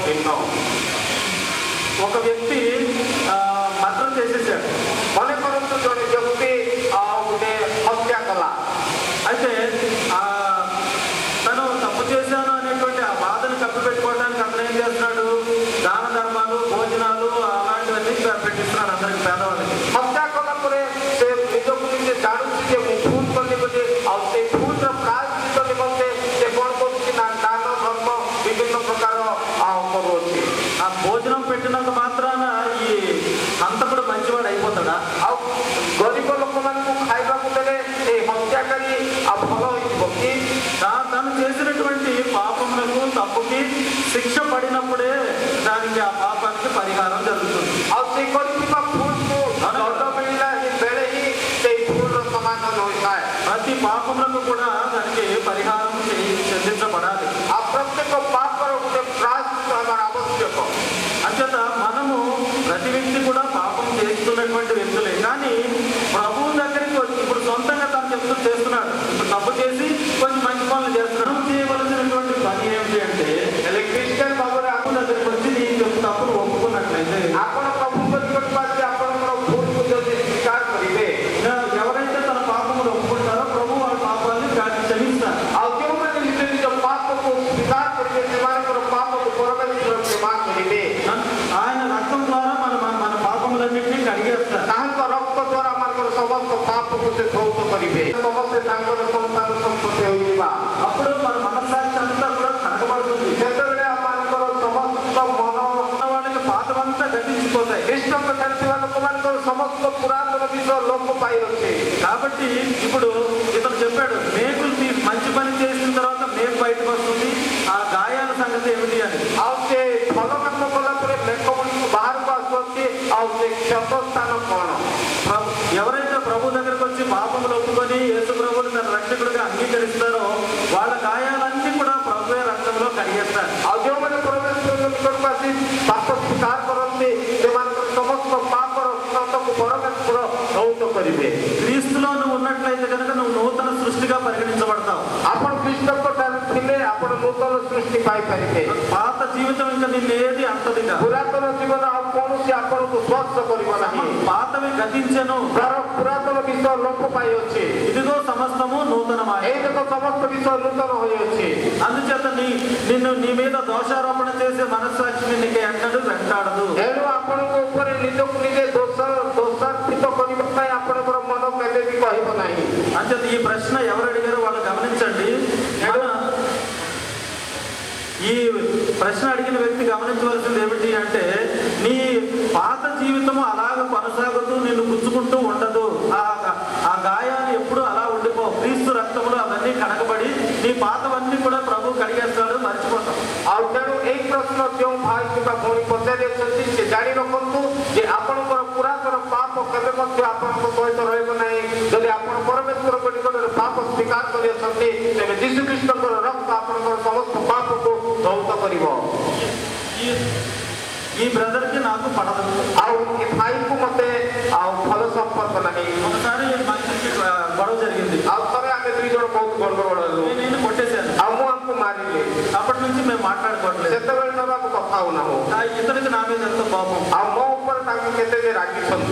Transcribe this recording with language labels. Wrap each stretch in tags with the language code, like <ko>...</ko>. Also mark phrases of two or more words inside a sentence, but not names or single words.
<te>ఒక వ్యక్తి మర్డర్ చేసేసాడు.</te> <or>ମନେ କରନ୍ତୁ ଜଣେ ବ୍ୟକ୍ତି ଗୋଟେ ହତ୍ୟା କଲା.</or> <te>అయితే తను తప్పు చేశాను అనేటువంటి ఆ బాధను కప్పిపెట్టుకోవడానికి అతను ఏం చేస్తున్నాడు, దాన ధర్మాలు, భోజనాలు అలాంటివన్నీ పెట్టిస్తున్నాడు అందరికి, పేదవాళ్ళకి.</te> <or>ହତ୍ୟା କଲା ପରେ ସେ ନିଜକୁ ନିଜେ ଜାଣୁଛି ଯେ ମୁଁ ଭୁଲ କଲି ବୋଲି, ଆଉ ସେ ଭୁଲର ପ୍ରାୟଶ୍ଚିତ ନିମନ୍ତେ ସେ କ'ଣ କରୁଛି ନା ଦାନ ଧର୍ମ ବିଭିନ୍ନ ପ୍ରକାର କରୁଅଛି.</or> <te>ఆ భోజనం పెట్టినంత మాత్రాన ఈ హంతకుడు మంచివాడు అయిపోతాడా?</te> <or>ଆଉ ଗରିବ ଲୋକମାନଙ୍କୁ ଖାଇବାକୁ ଦେଲେ ଏ ହତ୍ୟାକାରୀ ଭଲ ହୋଇଯିବ କି?</or> <te>తను చేసినటువంటి పాపములకు తప్పుకి శిక్ష పడినప్పుడే దానికి ఆ పాపానికి పరిహారం జరుగుతుంది.</te> <or>ଆଉ ସେ କରିଥିବା ଭୁଲକୁ ଦଣ୍ଡ ମିଳିଲା ବେଳେ ହିଁ ସେଇ ଭୁଲର ସମାଧାନ ହୋଇଥାଏ.</or> <te>ప్రతి పాపములకు కూడా దానికి పరిహారం చెల్లించబడాలి.</te> <or>ఆ ପ୍ରତ୍ୟେକ ପାପର ଗୋଟେ ପ୍ରାୟଶ୍ଚିତ ହେବାର ଆବଶ୍ୟକ.</or> <te>అంచేత మనము ప్రతి వ్యక్తి కూడా పాపం చేస్తున్నటువంటి వ్యక్తులే, కానీ ప్రభువు దగ్గరికి వచ్చి ఇప్పుడు సొంతంగా తను చెప్తూ చేస్తున్నాడు. ఇప్పుడు తప్పు చేసి కొంచెం మంచి పనులు చేస్తున్నాడు. చేయవలసినటువంటి పని ఏమిటి అంటే,</te> <or>ହେଲେ ଖ୍ରୀଷ୍ଟିଆନ ଭାବରେ</or> <te>ప్రభు దగ్గరికి వచ్చి నీ తప్పును ఒప్పుకున్నట్లయితే,</te> <or>ଆପଣ ପ୍ରଭୁଙ୍କ ନିକଟକୁ ଆସି ଆପଣଙ୍କର ଭୁଲକୁ ଯଦି ସ୍ୱୀକାର କରିବେ,</or> <te>ఎవరైతే తన పాపములు ఒప్పుకుంటారో ప్రభు వాళ్ళ పాపాన్ని క్షమిస్తారు.</te> <or>ଆଉ ଯେଉଁମାନେ ନିଜ ନିଜ ପାପକୁ ସ୍ୱୀକାର କରିବେ ସେମାନଙ୍କର ପାପକୁ ପରମେଶ୍ୱର କ୍ଷମା କରିବେ.</or> <te>ఆయన రక్తం ద్వారా మన పాపములన్నింటినీ కడిగేస్తారు.</te> <or>ତାହାଙ୍କ ରକ୍ତ ଦ୍ୱାରା ଆମଙ୍କର ସମସ୍ତ ପାପକୁ ସେ ଧୌତ କରିବେ. ସମସ୍ତେ ତାଙ୍କର ସନ୍ତାନ ସମ୍ପତ୍ତି ହୋଇଯିବା.</or> <te>అప్పుడు మన మనస్సాక్షి అంతా కూడా కడగబడుతుంది.</te> <or>ସେତେବେଳେ ଆମମାନଙ୍କର ସମସ୍ତ ମନ</or> <te>వాళ్ళకి పాతమంతా గతించిపోతాయి.</te> <or>ଖ୍ରୀଷ୍ଟଙ୍କ ଚାଲିଥିବା ଲୋକମାନଙ୍କର ସମସ୍ତ ପୁରାତନ ବିଷୟ ଲୋପ ପାଇଅଛି.</or> <te>కాబట్టి ఇప్పుడు ఇతను చెప్పాడు, మేకులు మంచి పని చేసిన తర్వాత మేకు బయటకు వస్తుంది, ఆ గాయాల సంగతి ఏమిటి అని.</te> <or>ଆଉ ସେ ଭଲ କାମ କଲା ପରେ ମେକ ଗୁଡ଼ିକୁ ବାହାରକୁ ଆସୁଅଛି. ଆଉ ସେ କ୍ଷତ ସ୍ଥାନ କ'ଣ?</or> <te>ఎవరైతే ప్రభు దగ్గరకు వచ్చి పాపములు ఒప్పుకొని యేసు ప్రభువుని తన రక్షకుడిగా అంగీకరిస్తారో వాళ్ళ గాయాలన్నీ కూడా ప్రభువే రక్తంలో కడిగేస్తారు.</te> <or>ଆଉ ଯେଉଁମାନେ ପରମେଶ୍ୱରଙ୍କ ନିକଟକୁ ଆସି ପାପ ସ୍ୱୀକାର କରନ୍ତି ସେମାନଙ୍କର ସମସ୍ତ ପାପର କ୍ଷତକୁ ପରମେଶ୍ୱର ଧୌତ କରିବେ.</or> <te>క్రీస్తులో నువ్వు ఉన్నట్లయితే కనుక నువ్వు నూతన సృష్టిగా పరిగణించబడతావు.</te> <or>ଆପଣ ଖ୍ରୀଷ୍ଟଙ୍କ ଠାରୁ ଥିଲେ ଆପଣ ନୂତନ ସୃଷ୍ଟି ପାଇପାରିବେ.</or> <te>పాత జీవితం ఇంకా నిన్నేది అంతదిగా.</te> <or>ପୁରାତନ ଜୀବନ ଆଉ କୌଣସି ଆପଣଙ୍କୁ ସ୍ପର୍ଶ କରିବ ନାହିଁ.</or> <te>పాతవి గతించెను,</te> <or>ପୁରାତନ ବିଷୟ ଲୋପ ପାଇଅଛି.</or> <te>ఇదిగో సమస్తము నూతనమాయె.</te> <or>ଏଇ ଦେଖ ସମସ୍ତ ବିଷୟ ନୂତନ ହୋଇଅଛି.</or> <te>అందుచేత నిన్ను నీ మీద దోషారోపణ చేసే మనస్సాక్షి నీకు ఎన్నడూ వెంటాడదు.</te> <or>ଏଣୁ ଆପଣଙ୍କ ଉପରେ ନିଜକୁ ନିଜେ ଦୋଷାର୍ପିତ କରିବା ପାଇଁ ଆପଣଙ୍କର ମନ କେବେ ବି କହିବ ନାହିଁ.</or> <te>అంచేత ఈ ప్రశ్న ఎవరు అడిగారో వాళ్ళు గమనించండి. ఈ ప్రశ్న అడిగిన వ్యక్తి గమనించవలసింది ఏమిటి అంటే, నీ పాత జీవితము అలాగ కొనసాగుతూ నిన్ను గుచ్చుకుంటూ ఉండదు. ఆ గాయాలు ఎప్పుడు అలా ఉండిపోవు. క్రీస్తు రక్తములు అవన్నీ కడగబడి నీ పాతవన్నీ కూడా ప్రభు కడిగేస్తాడు, మర్చిపోతాం.</te> <or>ଆଉ ତେଣୁ ଏଇ ପ୍ରଶ୍ନ ଯେଉଁ ଭାଇ କିମ୍ବା ଭଉଣୀ ପଚାରିଅଛନ୍ତି ସେ ଜାଣି ରଖନ୍ତୁ ଯେ ଆପଣଙ୍କର ପୁରାତନ ପାପ କେବେ ମଧ୍ୟ ଆପଣଙ୍କ ସହିତ ରହିବ ନାହିଁ. ଯଦି ଆପଣ ପରମେଶ୍ୱରଙ୍କ ନିକଟରେ ପାପ ସ୍ୱୀକାର କରିଅଛନ୍ତି ତେବେ ଯୀଶୁଖ୍ରୀଷ୍ଟଙ୍କର ରକ୍ତ ଆପଣଙ୍କର ସମସ୍ତ ପାପକୁ ଧୌତ କରିବ.</or> <te>ఈ బ్రదర్ కి నాకు పడదు.</te> <or>ଆଉ ଏ ଭାଇକୁ ମତେ ଆଉ ଭଲ ସମ୍ପର୍କ ନାହିଁ.</or> <te>ఒకసారి మనిషికి గొడవ జరిగింది.</te> <or>ଆଉ ଥରେ ଆମେ ଦୁଇ ଜଣ ବହୁତ ଗଣ୍ଡଗୋଳ ହେଲୁ.</or> <te>నేను కొట్టేశాను.</te> <or>ଆଉ ମୁଁ ଆମକୁ ମାରିଲି.</or> <te>అప్పటి నుంచి మేము మాట్లాడుకోవట్లేదు.</te> <or>ସେତେବେଳେ ନେବା ଆମେ କଥା ହଉନାହୁଁ.</or> <te>ఇతనికి నా మీద ఎంతో కోపం.</te> <or>ଆଉ ମୋ ଉପରେ ତାଙ୍କୁ କେତେ ଯେ ରାଗିଛନ୍ତି.</or>